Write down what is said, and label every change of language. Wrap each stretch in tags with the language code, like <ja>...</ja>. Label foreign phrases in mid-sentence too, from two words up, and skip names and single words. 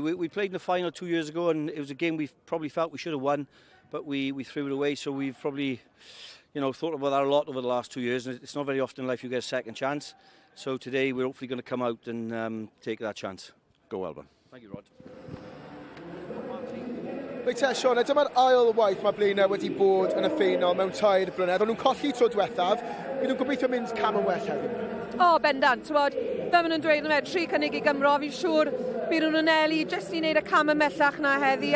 <en>We played in the final 2 years ago, and it was a game we probably felt we should have won, but we threw it away. So we've probably, thought about that a lot over the last 2 years. And it's not very often in life you get a second chance. So today we're hopefully going to come out and take that chance. Go well, man. Thank you, Rod.</en> <cy>Reit Sean, dyma'r ail waith mae Blaenau wedi bod yn y ffeinol mewn 2 blynedd. Ond nhw'n colli tro diwethaf. Bydd nhw'n gobeithio mynd cam yn well heddiw. Bendant. Fel maen nhw'n dweud, 3 cynnig I Gymro. Fi'n siŵr bydd nhw'n eli jyst I wneud y cam ymellach na heddi.</cy>